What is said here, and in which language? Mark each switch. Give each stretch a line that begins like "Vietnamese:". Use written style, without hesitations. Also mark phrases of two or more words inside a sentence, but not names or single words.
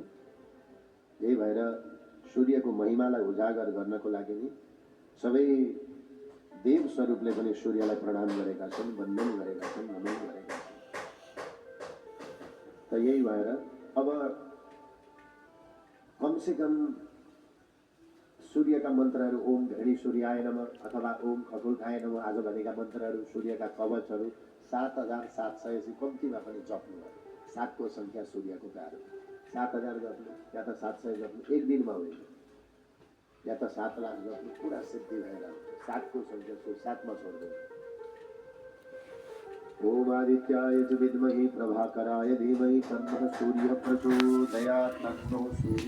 Nepali: यही भएर सूर्यको महिमालाई उजागर गर्नको लागि नि सबै देव स्वरूपले पनि सूर्यलाई प्रणाम गरेका छन्, वन्दन गरेका छन्, नमन गरेका छन्। त यही भएर अब कमसे कम सूर्यका मन्त्रहरू
Sanskrit: ओम भेणी सूर्याय नमः
Nepali: अथवा
Sanskrit: ओम खगोलकाय नमः
Nepali: आज भनेका मन्त्रहरू, सूर्यका कवचहरू 7,700 चाहिँ कम्तीमा पनि जप्नु भयो। 7 को सङ्ख्या सूर्यको कारण 7,000 जप्नु या त 700 जप्नु एक दिनमा होइन, या त 7 लाख जप्नु पुरा सिद्धि भएर आउँछ। 7 को सङ्ख्या 7 मा छोड्दैन।
Sanskrit: ओम आदित्याय च विद्महे प्रभाकराय धीमहि तन्नः सूर्यः प्रचोदयात्। तन्नो सूर्य